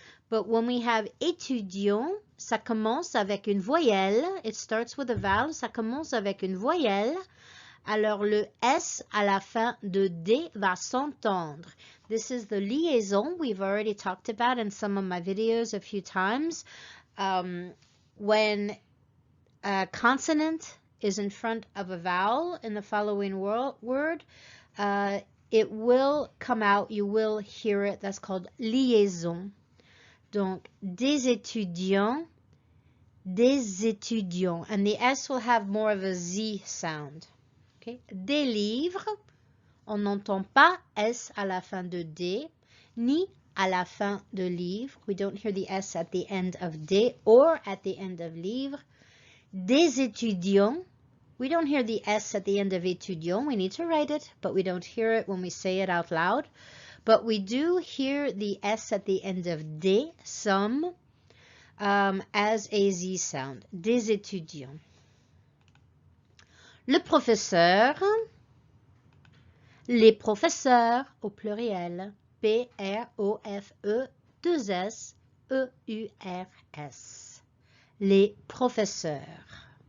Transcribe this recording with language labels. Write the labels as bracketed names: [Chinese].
[English] But when we have étudiant, [French] ça commence avec une voyelle. [English] It starts with a vowel. [French] Ça commence avec une voyelle. Alors le S à la fin de D va s'entendre. [English] This is the liaison we've already talked about in some of my videos a few times. When a consonant is in front of a vowel in the following word, it will come out, you will hear it, that's called liaison. [French] Donc, des étudiants, [English] and the S will have more of a Z sound. Okay. [French] Des livres, on n'entend pas S à la fin de D, ni à la fin de livre. [English] We don't hear the S at the end of D or at the end of livre. [French] Des étudiants, [English] we don't hear the S at the end of étudiant. We need to write it, but we don't hear it when we say it out loud. But we do hear the S at the end of D, some, as a Z sound. [French] Des étudiants. Le professeur, les professeurs au pluriel, P-R-O-F-E-2-S-E-U-R-S. Les professeurs.